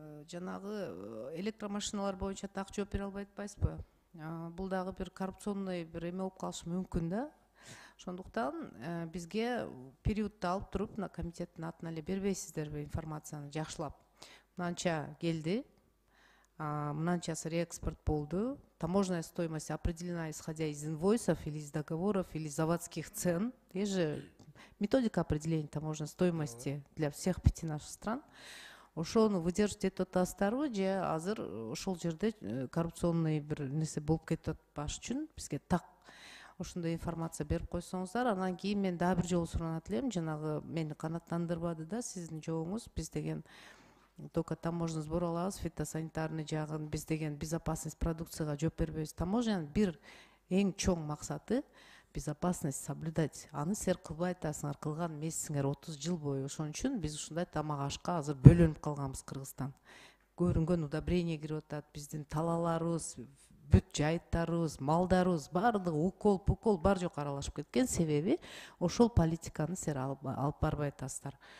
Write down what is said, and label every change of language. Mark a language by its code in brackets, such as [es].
[ky] жанагы электромашиналар боюнча так жооп бере албай атпайсызбы? Бул дагы бир коррупционный бир эме болуп калышы мүмкүн да. Ошондуктан бизге периодду алып туруп, мына комитеттин атына эле бербейсиздерби информацияны жакшылап? Мынанча келди, мынанчасы реэкспорт болду, [ru] таможенная стоимость определена исходя из инвойсов или из договоров или заводских цен. Есть же методика определения таможенной стоимости для всех 5 наших стран. [ky] Ошону [ru] выдержать эту [ky] атастарбы же азыр ошол жерде коррупционный бир нерсе болуп кетип атпаш үчүн бизге так ошондой информация берип койсоңуздар, анан кийин мен дагы бир жолу суранат элем, жанагы мени канааттандырбады да сиздин жообуңуз. Биз деген [ru] только таможенный сбор [ky] алабыз, фитосанитарный жагын, биз деген безопасность продукцияга жооп бербейбиз. Таможенянын бир эң чоң максаты [ru] безопасность соблюдать. [ky] Аны силер кылбай атасыңар, кылган эмессиңер 30 жыл бою. Ошон үчүн биз ушундай тамак ашка азыр бөлүнүп калганбыз Кыргызстан. Көрүнгөн удобрение кирип атат, биздин талаларыбыз, бүт жайыттарыбыз, малдарыбыз баардыгы укол, пукол бар жок аралашып кеткен. Себеби ошол политиканы силер алып барбай атасыздар.